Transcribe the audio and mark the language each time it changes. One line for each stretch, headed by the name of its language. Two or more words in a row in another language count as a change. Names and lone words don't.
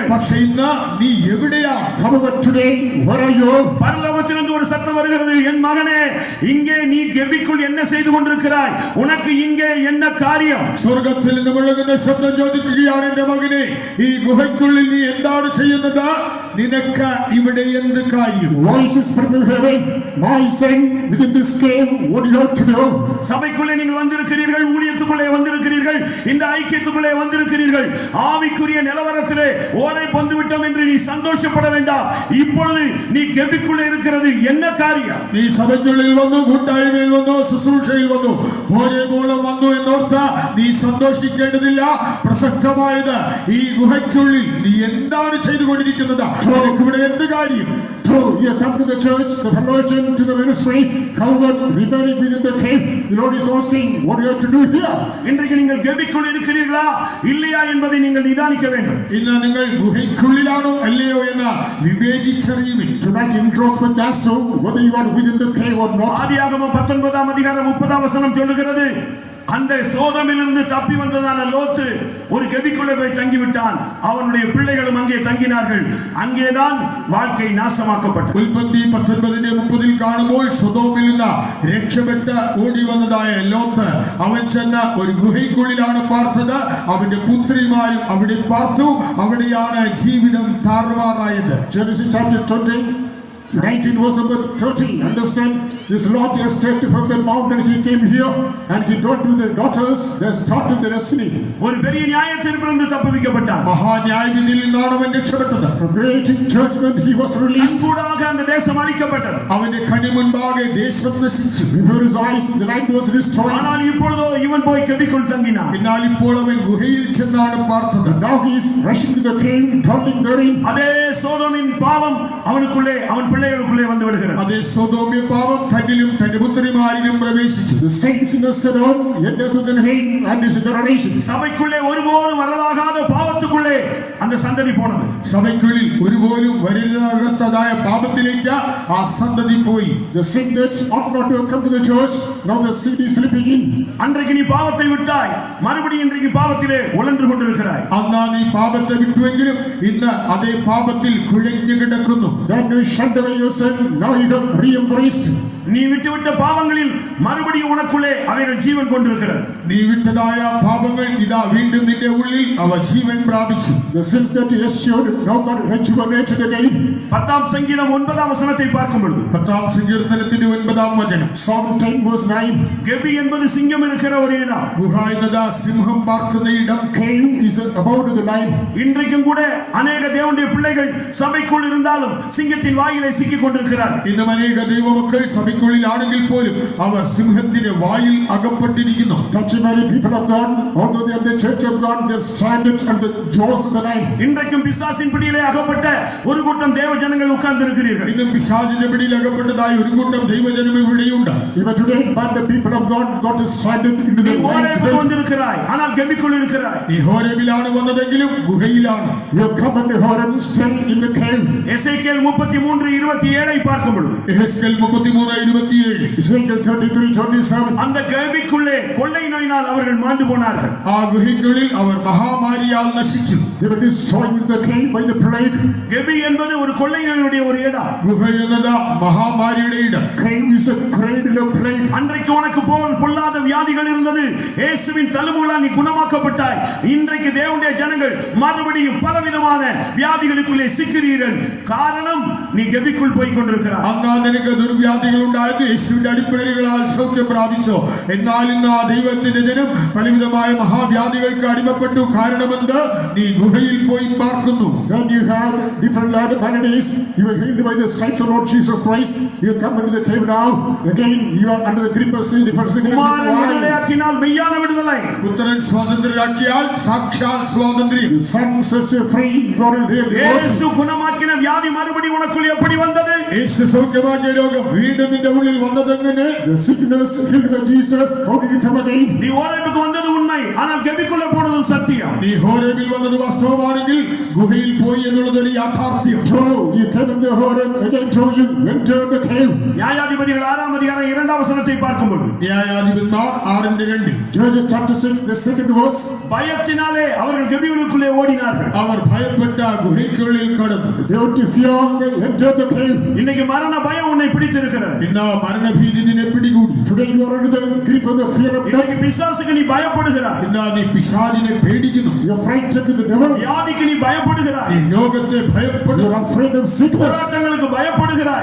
Malayalam: പക്ഷെ ഇന്ന് നീ എവിടെയാണ്?
English: However, today, where are you?
Tamil: பரலோகத்திலிருந்து ஒரு சத்தம் வருகிறது, என் மகனே, இங்கே நீ கெபிக்குள் என்ன செய்து கொண்டிருக்கிறாய்? உனக்கு இங்கே என்ன காரியம்?
Malayalam: സ്വർഗത്തിൽ നിന്ന് മുഴങ്ങുന്ന ശബ്ദം ചോദിക്കുകയാണ്, എന്റെ മകനെ, ഈ ഗുഹയ്ക്കുള്ളിൽ നീ എന്താണ് ചെയ്യുന്നത്? നിനക്ക് ഇവിടെ എന്ത് കാര്യം?
English: Voices from heaven, my son, within this cave, what do you have to do?
Tamil: சபைக்குள்ளே நீங்கள் வந்திருக்கிறீர்கள், ஊழியத்துக்குள்ளே வந்திருக்கிறீர்கள், இந்த ஐக்கியத்துக்குள்ளே வந்திருக்கிறீர்கள். ஆவிக்குரிய நிலவரத்திலே ஓரை பொந்து விட்டோம் என்று நீ சந்தோஷப்பட வேண்டாம். இப்பொழுது நீ கெபிக்குள்ளே இருக்கிறது என்ன காரியம்?
Malayalam: നീ സഭയ്ക്കുള്ളിൽ വന്നു, കൂട്ടായ്മയിൽ വന്നു, ശുശ്രൂഷയിൽ വന്നു, ഒരേപോലെ വന്നു എന്നോർത്ത് നീ സന്തോഷിക്കേണ്ടതില്ല. പ്രസക്തമായത് ഈ ഗുഹയ്ക്കുള്ളിൽ നീ എന്താണ് ചെയ്തുകൊണ്ടിരിക്കുന്നത്? നിനക്ക് ഇവിടെ എന്ത് കാര്യം?
English: You have come to the church, the fellowship, to the ministry. However, remaining within the cave, the Lord is asking, what do you have to do here?
Tamil: இன்றைக்கு நீங்கள் கெபிக்குள் இருக்கிறீர்களா இல்லையா என்பதை நீங்கள் நிதானிக்க வேண்டும்.
Malayalam: ഇന്ന് നിങ്ങൾ ഗുഹയ്ക്കുള്ളിലാണോ അല്ലയോ എന്ന് വിവേചിച്ചറിയുവിൻ.
English: Tonight, introspect as to whether you are within the cave or not.
Tamil: ஆதியாகமம் 19 அதிகாரம் 30 வசனம் சொல்லுகிறது, அந்த சோதமிலிருந்து தப்பி வந்ததான லோத்து ஒரு கெபிக்குள்ளே போய் தங்கிவிட்டான். அவனுடைய பிள்ளைகளும் அங்கே தங்கினார்கள். அங்கேதான் வாழ்க்கை നാശമാക്കപ്പെട്ടു.
Malayalam: ഉൽപ്പത്തി 19:30 കാണുമ്പോൾ സൊദോമിൽ നിന്ന് രക്ഷപ്പെട്ട് ഓടി വന്നതായ ലോത്ത് അവൻ ചെന്ന ഒരു ഗുഹയ്ക്കുള്ളിലാണ് പാർത്തത്. അവന്റെ പുത്രിമാരും അവിടെ പാർത്തു. അവിടെയാണ് ജീവിതം താറുമാറായത്.
English: Genesis chapter 20. 19 verse number 30. Understand, this Lot escaped from the mountain. He came here and he told to the daughters they started their destiny.
Tamil: ஒரு பெரிய நியாயத்தீர்ப்பிலிருந்து தப்புவிக்கப்பட்டான்.
Malayalam: മഹാ ന്യായവിധിയിൽ നിന്നാണ് അവൻ രക്ഷപ്പെട്ടത്.
English: For great judgment he was released.
Tamil: கூடாக அந்த தேசம் அழிக்கப்பட்டது.
Malayalam: അവന്റെ കണ്ണു മുൻപാകെ ദേശം നശിച്ചു.
English: Before his eyes the land was destroyed.
Tamil: ஆனால் இப்பொழுதோ இவன் போய் கெபிக்குள் தங்கினான்.
Malayalam: എന്നാൽ ഇപ്പോൾ അവൻ ഗുഹയിൽ ചെന്നാണ് പാർത്തത്.
English: Now he is rushing to the cave, dwelling therein.
Tamil: அதே சோதோமின் பாவம் அவனுக்குள்ளே அவன் பிள்ளைகளுக்குள்ளே வந்து விடுகிறது.
Malayalam: അതേ സൊദോമ്യ പാപം തന്നിലും തന്റെ പുത്രിമാരിലും പ്രവേശിച്ചു.
English: The same sin of Sodom enters within him and his generation.
Tamil: சபைக்குள்ளே ஒருபோதும் வரலாகாத பாவத்துக்குள்ளே அந்த சந்ததி போனது.
Malayalam: സഭയ്ക്കുള്ളിൽ ഒരുപോലും വരില്ലാത്തതായ പാപത്തിലേക്ക് ആ സന്തതി പോയി.
English: The sin that ought not to have come to the church, now the seed is slipping in.
Tamil: அன்றைக்கு நீ பாவத்தை விட்டாய், மறுபடியும் இன்றைக்கு பாவத்திலே உழன்று கொண்டிருக்கிறாய்.
Malayalam: അന്നാ നീ പാപത്തെ വിട്ടുവെങ്കിലും ഇന്ന് അതേ പാപത്തിൽ കുഴഞ്ഞു കിടക്കുന്നു.
English: Then you shunned away your sin, now you have re-embraced.
Tamil: நீ விட்டுவிட்ட பாவங்களில் மறுபடியும் உனக்குள்ளே அவைகள் ஜீவன் கொண்டிருக்கிறது.
Malayalam: നീ വിട്ടതായ പാപങ്ങൾ ഇതാ വീണ്ടും നിന്റെ ഉള്ളിൽ അവ ജീവൻ പ്രാപിച്ചു.
English: The sins that you eschewed now got rejuvenated again.
Tamil: 10 சங்கீதம் 9 வசனத்தை பார்க்கும் பொழுது
Malayalam: 10 സങ്കീർത്തനത്തിന്റെ 9 വചനം.
English: Psalm 10 verse 9.
Tamil: கெபி என்பது சிங்கம் இருக்கிற ஒரு இடம்.
Malayalam: ഗുഹ എന്നത് സിംഹം പാർക്കുന്ന ഇടം.
English: Cave is about the lion.
Tamil: இன்றைக்கும் கூட அநேக தேவனுடைய பிள்ளைகள் சபைக்குள் இருந்தாலும் சிங்கத்தின் வாயிலை சிக்கிக் கொண்டிருக்கிறார்கள்.
Malayalam: ഇന്നും അനേക ദൈവമക്കൾ സഭയ്ക്കുള്ളിലാണെങ്കിൽ പോലും അവർ സിംഹത്തിന്റെ വായിൽ അകപ്പെട്ടിരിക്കുന്നു.
English: Touch many people of God, although they are the church of God, they are stranded under the jaws of the lion.
Tamil: இன்றைக்கும் பிசாசின் பிடியிலே அகப்பட்ட ஒரு கூட்டம் தேவ ஜனங்கள் உட்கார்ந்து இருக்கிறீர்கள்.
Malayalam: ഇന്നും പിശാചിന്റെ പിടിയിൽ അകപ്പെട്ടതായ ഒരു കൂട്ടം ദൈവജനം ഇവിടെയുണ്ട്.
English: Even today, but the people of God got stranded into the lion's den.
Tamil: வந்திருக்கிறாய், ஆனால் கெபிக்குள் இருக்கிறாய்.
Malayalam: നീ ഹോരേബിലാണ് വന്നതെങ്കിലും ഗുഹയിലാണ്.
English: You have come under Horeb, still in the cave.
Tamil: எசேக்கியேல் 33:27 பார்க்கும் பொழுது
Malayalam: എഹെസ്കേൽ 33:27
English: Ezekiel 33:27.
Tamil: அந்த கெபிக்குள்ளே கொள்ளை நோயினால் அவர்கள் மாண்டு போனார்கள்.
Malayalam: ആ ഗുഹയ്ക്കുള്ളിൽ അവർ മഹാമാരിയാൽ നശിച്ചു.
English: They were destroyed in the cave by the plague.
Tamil: கெபி என்பது ஒரு கொள்ளை நோயினுடைய ஒரு இடம்.
Malayalam: ഗുഹ എന്നത് മഹാമാരിയുടെ ഇടം.
English: Cave is a cradle of plague.
Tamil: அன்றைக்கு உனக்கு போல் பொல்லாத வியாதிகள் இருந்தது, இயேசுவின் தழும்புகளால் நீ குணமாக்கப்பட்டாய். இன்றைக்கு தேவனுடைய ஜனங்கள் மறுபடியும் பலவிதமான வியாதிகளுக்குள்ளே சிக்கிறீர்கள். காரணம் நீ கெபிக்குள் போய் கொண்டிருக்கிறாய்.
Malayalam: അന്നാ നിനക്ക് ദുർവ്യാധികൾ ഉണ്ടായിരുന്നു, യേശുവിന്റെ അടിപ്പിണരുകളാൽ സൗഖ്യം പ്രാപിച്ചോ. എന്നാൽ ഇന്ന് ആ ദൈവത്തിന്റെ ജനം പലവിധമായ മഹാവ്യാധികൾക്ക് അടിമപ്പെട്ടു. കാരണമെന്ത്? നീ ഗുഹയിൽ പോയി പാർക്കുന്നു.
English: Then you have different maladies. You were healed by the stripes of Lord Jesus Christ. You come into the cave now. Again, you are under the grip of sin.
Tamil: குமாரன் விடுதலையாக்கினால் மெய்யான விடுதலை.
Malayalam: പുത്രൻ സ്വാതന്ത്ര്യരാക്കിയാൽ സാക്ഷാൽ സ്വാതന്ത്ര്യം.
English: The Son sets you free. God will really
Tamil: இயேசு குணமாக்கின வியாதி மறுபடியும் உனக்குள் எப்படி வந்தது?
Malayalam: യേശു സൗഖ്യമാക്കിയ രോഗം വീണ്ടും നിന്റെ ഉള്ളിൽ വന്നതെങ്ങനെ?
English: The sickness healed by Jesus. How did it come again?
Tamil: நீ ஓரேபுக்கு வந்தது உண்மை, ஆனால் கெபிக்குள்ள போனது சத்தியம்.
Malayalam: നീ ഹോരേബിൽ വന്നത് വാസ്തവമാണെങ്കിൽ ഗുഹയിൽ പോയി എന്നുള്ളത് ഒരു യാഥാർത്ഥ്യം.
English: True, you came in the Horeb. Again, true, you entered the cave.
Tamil: நியாயாதிபதிகள் 6 அதிகாரம் 2 வசனத்தை பார்க்கும்போது
Malayalam: ന്യായാധിപന്മാർ 6:2
English: Judges chapter 6, the second verse.
Tamil: பயத்தினாலே அவர்கள் கெபிக்குள்ளே ஓடினார்கள்.
Malayalam: അവർ ഭയപ്പെട്ട ഗുഹയ്ക്കുള്ളിൽ കടന്നു.
English: Due to fear, they entered the cave.
Tamil: இன்னைக்கு மரண பயம் உன்னை பிடித்திருக்கிறது.
Malayalam: ഇന്ന് മരണഭീതി നിന്നെ പിടികൂടി.
English: Today you are under the grip of the fear of death.
Tamil: இன்னைக்கு பிசாசுக்கு நீ பயப்படுகிறாய்.
Malayalam: ഇന്ന് നീ പിശാചിനെ പേടിക്കുന്നു.
English: You are frightened with the devil.
Tamil: வியாதிக்கு நீ பயப்படுகிறாய்.
Malayalam: നീ രോഗത്തെ
English: You
Malayalam: ഭയപ്പെടുന്നു.
English: are afraid of sickness.
Tamil: போராட்டங்களுக்கு பயப்படுகிறாய்.